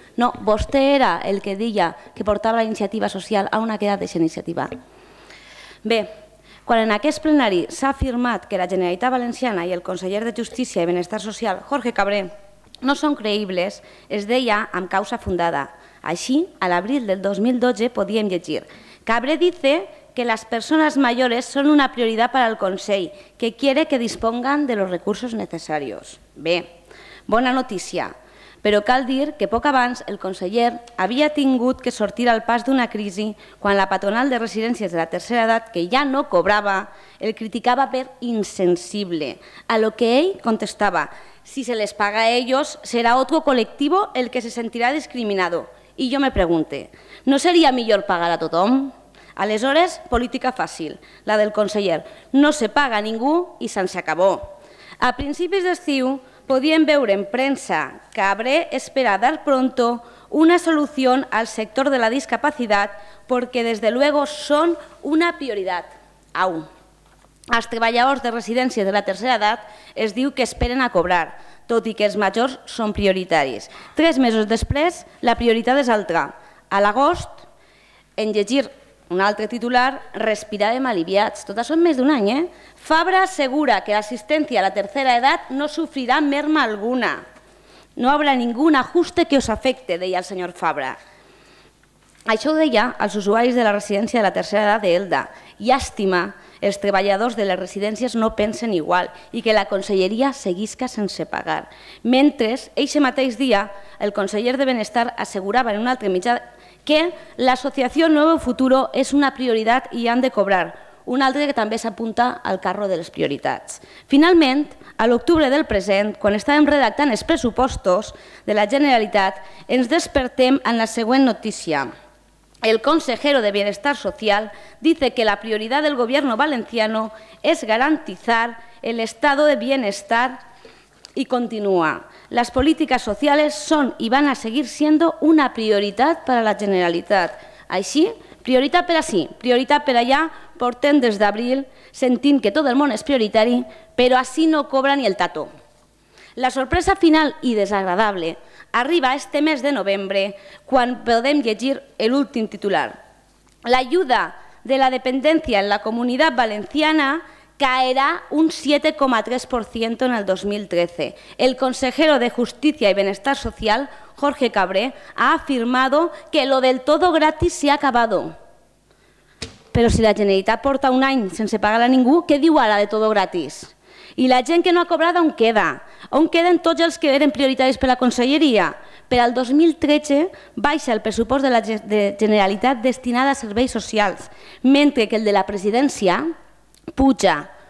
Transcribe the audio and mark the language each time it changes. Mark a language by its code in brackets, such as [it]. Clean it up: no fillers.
[ca] No, vostè era el que deia que portava la iniciativa social. On ha quedat aquesta iniciativa? Bé, quan en aquest plenari s'ha afirmat que la Generalitat Valenciana i el conseller de Justícia i Benestar Social, Jorge Cabré, no són creïbles, es deia amb causa fundada. Així, a l'abril del 2012 podíem llegir: [es] Cabré dice que las personas mayores son una prioridad para el Consell, que quiere que dispongan de los recursos necesarios. [ca] Bé, bona notícia, però cal dir que poc abans el conseller havia tingut que sortir al pas d'una crisi quan la patronal de residències de la tercera edat, que ja no cobrava, el criticava per insensible, a lo que ell contestava: [es] si se les paga a ellos, será otro colectivo el que se sentirá discriminado. [ca] I jo me pregunte, ¿no seria millor pagar a tothom? Aleshores, política fàcil, la del conseller. No se paga a ningú i se'n acabó. A principis d'estiu podíem veure en premsa que [es] Cabré espera dar pronto una solución al sector de la discapacidad porque desde luego son una prioridad. Au. [ca] Els treballadors de residències de la tercera edat es diu que esperen a cobrar, tot i que els majors són prioritaris. 3 mesos després, la prioritat és altra. A l'agost, en llegir un altre titular, respiràvem aliviats. Tot això en més d'un any. Fabra assegura que l'assistència a la tercera edat no sofrirà merma alguna. [es] No habrá ningún ajuste que os afecte, [ca] deia el senyor Fabra. Això ho deia als usuaris de la residència de la tercera edat d'Elda. Llàstima, els treballadors de les residències no pensen igual i que la conselleria seguisca sense pagar. Mentre, eixe mateix dia, el conseller de Benestar assegurava en un altre mitjà que l'Associació Nuevo Futuro és una prioritat i han de cobrar. Un altre que també s'apunta al carro de les prioritats. Finalment, a l'octubre del present, quan estàvem redactant els pressupostos de la Generalitat, ens despertem en la següent notícia. [es] El consejero de Bienestar Social dice que la prioridad del gobierno valenciano es garantizar el estado de bienestar y continúa. Las políticas sociales son y van a seguir siendo una prioridad para la Generalitat. [ca] Així, prioritat per ací, prioritat per allà, portem des d'abril sentint que tot el món és prioritari, però així no cobra ni el tato. La sorpresa final i desagradable arriba este mes de novembre quan podem llegir l'últim titular. [es] La ayuda de la dependencia en la Comunidad Valenciana caerá un 7,3% en el 2013. El consejero de Justicia y Bienestar Social, Jorge Cabré, ha afirmado que lo del todo gratis se ha acabado. [ca] Però si la Generalitat porta un any sense pagar a ningú, què diu ara de [es] todo gratis? [ca] I la gent que no ha cobrat on queda? On queden tots els que eren prioritaris per a la conselleria? Per al 2013 baixa el pressupost de la Generalitat destinat a serveis socials, mentre que el de la presidència puja.